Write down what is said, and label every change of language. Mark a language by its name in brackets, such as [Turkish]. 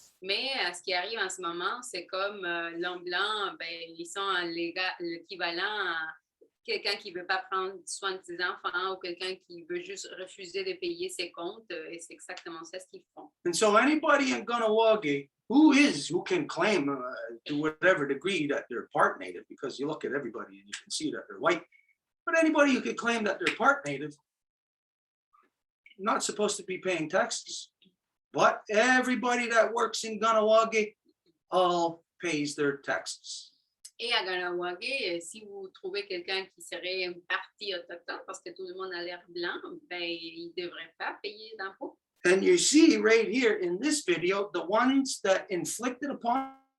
[French] Mais ce qui arrive en ce moment, c'est comme l'homme blanc, ben, ils sont l'équivalent à quelqu'un qui ne veut pas prendre soin de ses enfants ou quelqu'un qui veut juste refuser de payer ses comptes. Et c'est exactement ça ce qu'ils font. [English] And so anybody in Kahnawake who can claim to whatever degree that they're part native, because you look at everybody and you can see that they're white, but anybody who could claim that they're part native, not supposed to be paying taxes. But everybody that works in Kahnawake all pays their taxes. [French] Et à Kahnawake, si vous trouvez quelqu'un qui serait une partie autochtone, parce que tout le monde a l'air blanc, ben, il ne devrait pas payer d'impôts. [English] And you see right here in this video, the ones that inflicted upon